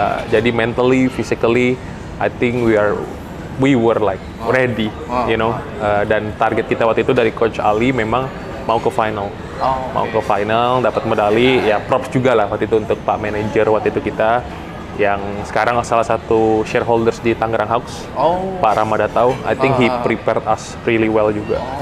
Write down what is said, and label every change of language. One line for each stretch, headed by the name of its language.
English: Jadi mentally, physically, I think we were like ready, you know.
Indonesian: Dan target kita waktu itu dari Coach Ali memang mau ke final. Mau ke final, dapat medali. Ya props juga lah waktu itu untuk Pak Manager waktu itu kita, yang sekarang salah satu shareholders di Tangerang Hawks, Pak Rama Datau.
English: I think he prepared us really well juga.